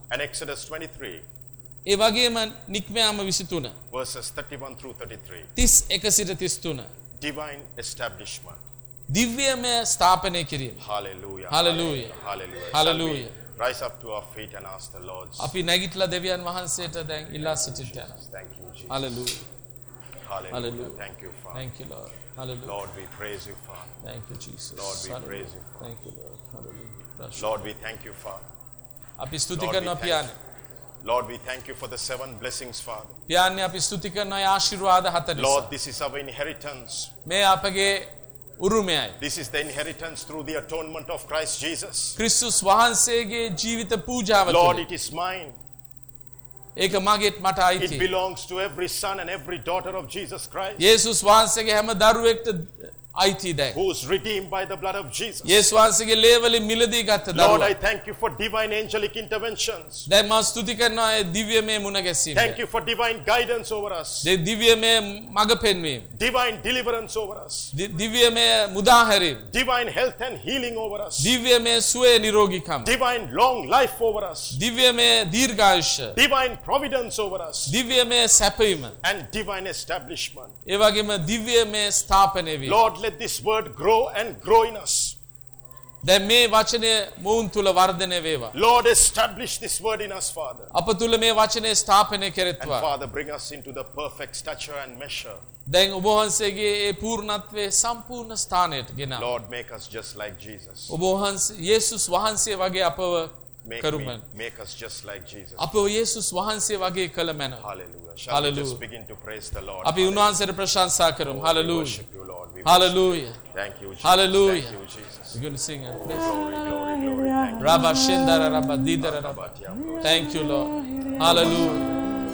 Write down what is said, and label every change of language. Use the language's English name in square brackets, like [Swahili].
[English] and Exodus 23 [Sinhala] ඒ වගේම නික්මයාම 23 [English] verses 31 through 33 [Sinhala] 31 සිට 33 [English] divine establishment [Sinhala] දිව්‍යමය ස්ථාපනය කිරීම. [English] Hallelujah. Hallelujah. Hallelujah. Hallelujah. Rise up to our feet and ask the Lord. [Sinhala] අපි නැගිටලා දෙවියන් වහන්සේට දැන් ඉල්ලා සිටින්න. [English] Thank you Jesus. Hallelujah. Hallelujah. Thank you Father. Thank you Lord. Hallelujah. Lord we praise you Father. Thank you Jesus. Lord we praise you. Thank you Lord. Hallelujah. Lord we thank you Father. [Sinhala] අපි స్తుති කරනවා පියාණන්. [English] Lord we thank you for the seven blessings Father. [Sinhala] පියාණන් අපි స్తుති කරනවා ඒ ආශිර්වාද හත නිසා. [English] Lord this is our inheritance. [Sinhala] මේ අපගේ උරුමයයි [English] This is the inheritance through the atonement of Christ Jesus. [Sinhala] ක්‍රිස්තුස් වහන්සේගේ ජීවිත පූජාව තුළ [English] Lord it is mine. [Sinhala] ඒක මගේත් මට අයිති. [English] It belongs to every son and every daughter of Jesus Christ. [Sinhala] යේසුස් වහන්සේගේ හැම දරුවෙක්ට අයිතිදැයි. [English] Who is redeemed by the blood of Jesus. [Sinhala] යේසු වහන්සේගේ ලේවලින් මිලදී ගත්ත දරුවා. [English] Lord, I thank you for divine angelic interventions. [Sinhala] දැන් මා ස්තුති කරනවා ඒ දිව්‍යමය මුණගැසීම. [English] Thank you for divine guidance over us. [Sinhala] ඒ දිව්‍යමය මඟ පෙන්වීම. [English] Divine deliverance over us. [Sinhala] දිව්‍යමය මුදාහැරීම. [English] Divine health and healing over us. [Sinhala] දිව්‍යමය සුවය නිරෝගීකම. [English] Divine long life over us. [Sinhala] දිව්‍යමය දීර්ඝායුෂ. [English] Divine providence over us. [Sinhala] දිව්‍යමය සැපවීම. [English] And divine establishment. [Sinhala] ඒ වගේම දිව්‍යමය ස්ථාපනය වීම. [English] Lord, let this word grow and grow in us. [Sinhala] දැන් මේ වචනේ මුවන් තුල වර්ධනය වේවා. [English] Lord, establish this word in us, Father. [Sinhala] අප තුල මේ වචනේ ස්ථාපනය කෙරෙත්වා. [English] And Father, bring us into the perfect stature and measure. [Sinhala] දැන් ඔබ වහන්සේගේ ඒ පූර්ණත්වයේ සම්පූර්ණ ස්ථානයට ගෙන. [English] Lord, make us just like Jesus. [Sinhala] ඔබ වහන්සේ යේසුස් වහන්සේ වගේ අපව කරුමන. [English] Make us just like Jesus. [Sinhala] අපව යේසුස් වහන්සේ වගේ කළමන. [English] Hallelujah. Shall we just begin to praise the Lord. [Sinhala] අපි උන්වහන්සේට ප්‍රශංසා කරමු. [English] Hallelujah. Hallelujah. Thank you, Jesus. Hallelujah. Thank you, Jesus. We're going to sing. Glory, glory, glory. Rabba Shindara, Rabba Didara, Rabba. Thank you, Lord. Hallelujah.